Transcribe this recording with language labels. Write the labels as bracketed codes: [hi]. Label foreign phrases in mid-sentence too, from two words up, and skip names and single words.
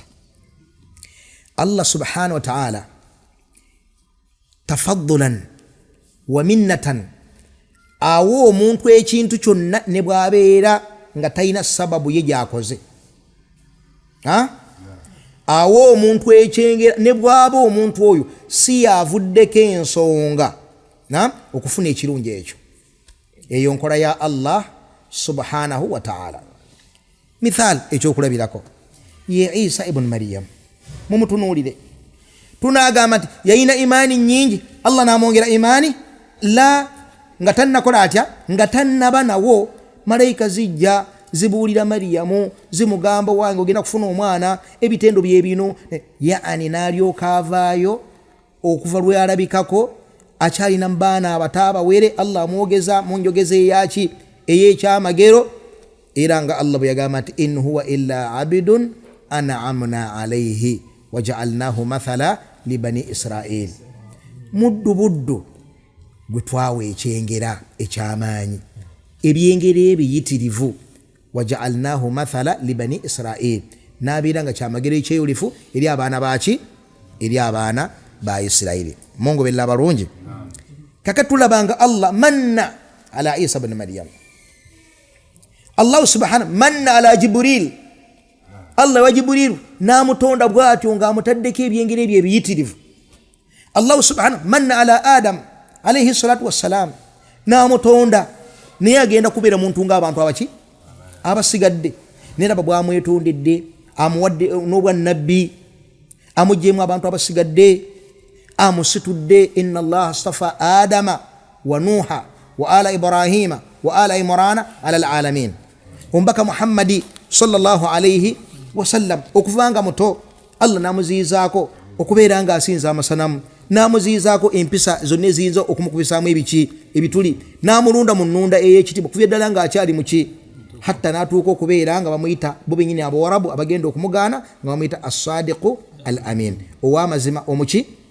[ar] الله سبحانه وتعالى تفضلا ومنة [lg] awo omuntu ekintu kyonna ne bw'abeera nga talina sababu ye gyakoze. Awo omuntu ekyengera ne bw'aba omuntu oyo si yavuddeko ensonga okufuna ekirungi ekyo. Eyo nkola ya [ar] الله سبحانه وتعالى. [lg] Mithal ekyokulabirako ye Isa ibn Maryam, mumutunuulire. Tunagamba nti yayina imaani nyingi, Allah n'amwongera imaani? La, nga tannakola atya? Nga tannaba nawo. Malayika zijja zibuulira Maryamu zimugamba wange ogenda kufuna omwana, ebitendo bye bino. Yaani n'alyoka avaayo okuva lwe alabikako akyalina mbaana abataabawere. Allah amwogeza mu njogeza eyaki ey'ekyamagero. Era nga Allah bwe yagamba nti [ar] إن هو إلا عبد أنعمنا عليه وجعلناه مثلا لبني إسرائيل. [lg] Muddu buddu gwe twawa ekyengera ekyamaanyi, ebyengera ebiyitirivu. [ar] وجعلناه مثلا لبني إسرائيل, [lg] n'abeera nga kyamagero ekyeyulifu eri abaana baki? Eri abaana ba Isirayiri. Mongoberera abalungi. Kakati tulabanga Allah [ar] من على [lg] Isa ibn Maryam. [ar] الله سبحانه من على جبريل. [lg] Allah wa Jibril n'amutonda bw'atyo ng'amutaddeko ebyengera ebyo ebiyitirivu. [ar] الله سبحانه من على آدم عليه الصلاة والسلام, [lg] n'amutonda naye agenda kubeera muntu ng'abantu abaki? Abasigadde. Neraba bw'amwetondedde, amuwadde n'obwa nabbi, amuggyemu abantu abasigadde, amusitudde. [ar] إن الله اصطفى آدم ونوحا وآل إبراهيم وآل عمران على العالمين. [lg] Ombaka Muhammadi [ar] صلى الله عليه وسلم [lg] okuvanga muto Allah namuziizaako okubeera nga asinza amasanamu, namuziizaako empisa zonna eziyinza okumukubisaamu ebituli, namulunda mu nnunda ey'ekitiibwa okuva ddala ng'akyali muki, hatta n'atuuka okubeera nga bamuyita bo bennyini Abawarabu abagenda okumugaana nga bamuyita [ar] الصادق الأمين, [lg] ow'amazima omuki.